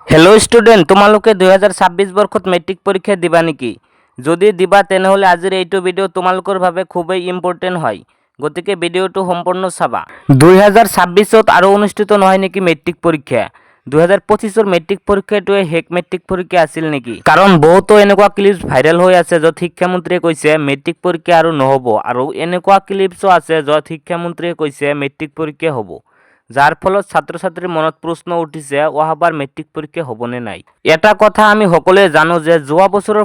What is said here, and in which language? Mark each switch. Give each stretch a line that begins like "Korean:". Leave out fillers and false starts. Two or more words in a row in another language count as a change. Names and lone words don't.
English: hello student
Assamese: তোমালোকে 2026 বৰ্ষত মেট্ৰিক পৰীক্ষা দিবা नेকি যদি দিবা তেনেহলে আজিৰ এইটো ভিডিও তোমালোকৰ বাবে খুবই ইম্পৰ্টেন্ট হয় গতিকে ভিডিওটো সম্পূৰ্ণ চাবা 2026ত আৰু অনুষ্ঠিত নহয় নেকি মেট্ৰিক পৰীক্ষা 2025ৰ মেট্ৰিক পৰীক্ষাটোৱে হেক মেট্ৰিক পৰীক্ষা আছিল নেকি কাৰণ বহুতো এনেকুৱা ক্লিপছ ভাইৰেল হৈ আছে য'ত শিক্ষামন্ত্ৰীয়ে কৈছে মেট্ৰিক পৰীক্ষা আৰু নহব আৰু এনেকুৱা ক্লিপছো আছে য'ত শিক্ষামন্ত্ৰীয়ে কৈছে মেট্ৰিক পৰীক্ষা হ'ব যাৰ ফলত ছাত্ৰ ছাত্ৰীৰ মনত প্ৰশ্ন উঠিছে অহাবাৰ মেট্ৰিক পৰীক্ষা হ'বনে নাই এটা কথা আমি সকলোৱে জানো যে যোৱা বছৰৰ